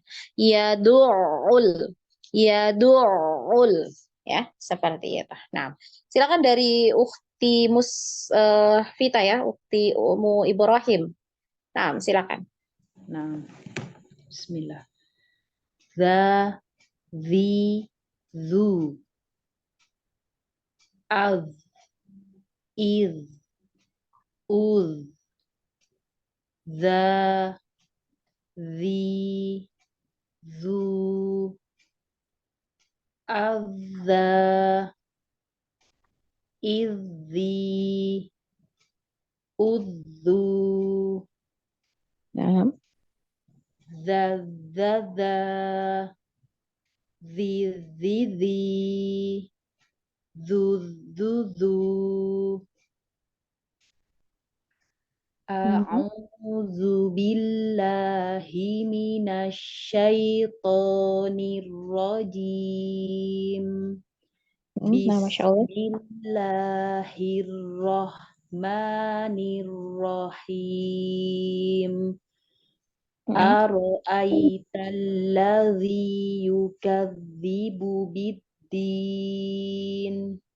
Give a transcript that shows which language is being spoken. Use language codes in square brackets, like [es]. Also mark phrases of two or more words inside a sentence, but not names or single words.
[id] Yad'ul. Yad'ul ya, seperti itu. Nah, silakan dari Ukti Vita ya, Ukti Umu Ibrahim. Nah, silakan. Nah, bismillah. Za, zi, zu. Az, iz, uz. Za, zi, zu. Azza, izzi, uzzu. Nah, Zazzaza, zizizi, zuzuzu. [ar] أعوذ بالله من الشيطان الرجيم. [id] nah, [ar] ما شاء الله. بسم الله الرحمن الرحيم. أرأيت الذي يكذب بالدين.